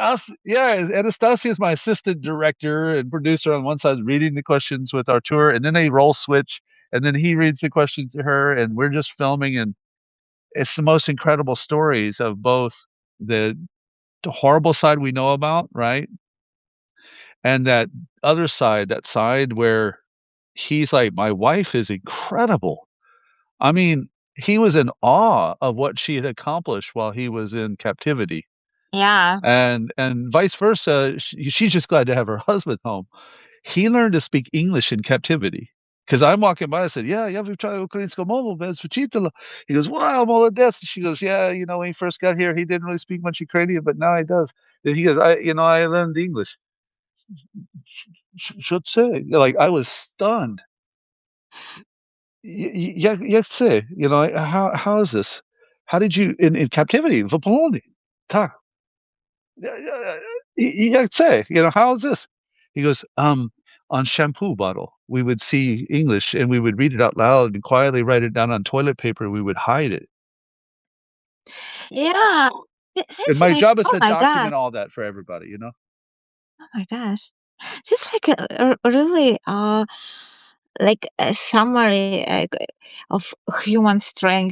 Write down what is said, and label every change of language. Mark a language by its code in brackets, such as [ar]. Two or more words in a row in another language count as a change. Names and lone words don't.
[en] Anastasia is my assistant director and producer on one side, reading the questions with Artur, and then they role switch, and then he reads the questions to her, and we're just filming, and it's the most incredible stories of both the, the horrible side we know about, right, and that other side, that side where he's like, my wife is incredible. I mean, he was in awe of what she had accomplished while he was in captivity. Yeah, And vice versa, she's just glad to have her husband home. He learned to speak English in captivity. Because I'm walking by, I said, "Yeah, [uk] я вивчаю українську мову без вчителя." [en] He goes, "Wow, молодець." She goes, "Yeah, when he first got here, he didn't really speak much Ukrainian, but now he does." And he goes, I learned English." [uk] Що це? [en] Like, I was stunned. [uk] Як це? [en] How is this? How did you in captivity? [uk] В полоні. Так. Як це? [en] How is this? He goes, on shampoo bottle, we would see English and we would read it out loud and quietly write it down on toilet paper. We would hide it. yeah. And It's my like, job is oh to my god, document all that for everybody. oh my gosh, this is like a really like a summary of human strength.